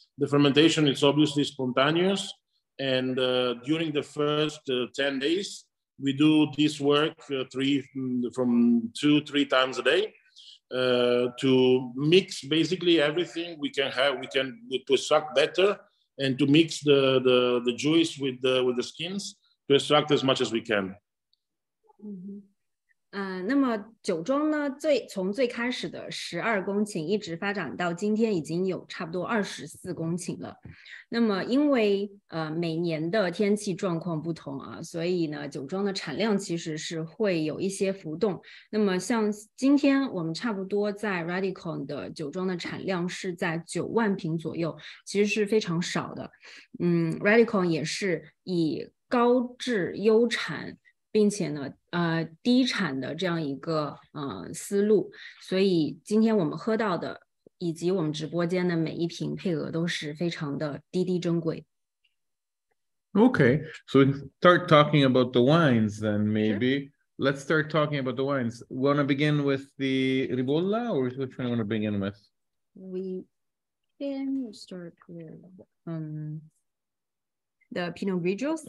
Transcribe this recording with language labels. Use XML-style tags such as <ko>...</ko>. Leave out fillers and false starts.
<en>The fermentation is obviously spontaneous. And during the first 10 days, we do this work from 2-3 times a day to mix basically everything we can to extract better and to mix the juice with the skins to extract as much as we can.</en> <zh>那么酒庄呢，从最开始的12公顷一直发展到今天已经有差不多24公顷了。那么因为每年的天气状况不同啊，所以呢酒庄的产量其实是会有一些浮动。那么像今天我们差不多在 Radikon 的酒庄的产量是在9万瓶左右，其实是非常少的。 Radikon 也是以高质优产并且呢低产的这样一个思路，所以今天我们喝到的以及我们直播间的每一瓶配额都是非常的滴珍贵。</zh> <en>Okay, so start talking about the wines then maybe. Sure. Let's start talking about the wines. Want to begin with the Ribolla or which one do you want to begin with? We can start with the Pinot Grigio. CV.</en>